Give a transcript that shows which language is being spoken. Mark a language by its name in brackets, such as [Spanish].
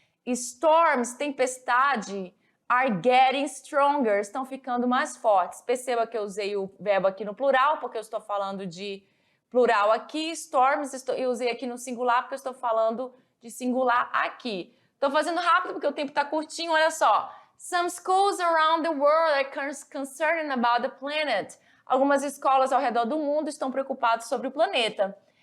[Portuguese] Storms, tempestade, [English] are getting stronger, [Portuguese] estão ficando mais fortes. Perceba que eu usei o verbo aqui no plural, porque eu estou falando de plural aqui. Storms, eu usei aqui no singular, porque eu estou falando de singular aqui. Estou fazendo rápido, porque o tempo está curtinho, olha só. [English] Some schools around the world are concerned about the planet. [Portuguese] Algumas escolas ao redor do mundo estão preocupadas sobre o planeta.